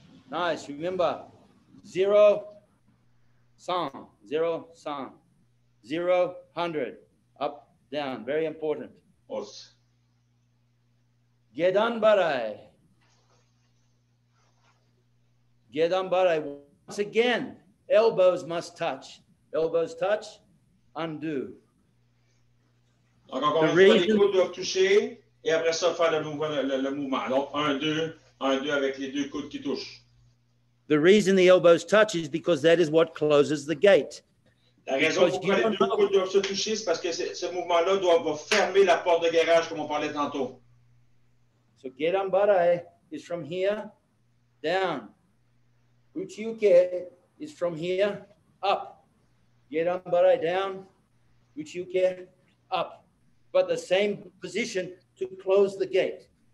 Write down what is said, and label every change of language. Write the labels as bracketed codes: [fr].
[en] Nice. Remember, 0, 100, 0, 100, 0, 100, up, down. Very important. Gedan barai. Gedan barai. Once again, elbows must touch. Elbows touch, undo. [fr] Donc, encore une fois, les coudes doivent toucher et après ça, faire le mouvement. Donc, 1, 2, 1, 2 avec les deux coudes qui touchent. [en] The reason the elbows touch is because that is what closes the gate. [fr] La raison pourquoi les deux coudes doivent se toucher, c'est parce que ce mouvement-là va fermer la porte de garage, comme on parlait tantôt. [en] So, Gedan barai is from here down. Uchiuke is from here up. Gedan barai down. Uchiuke up. But the same position to close the gate.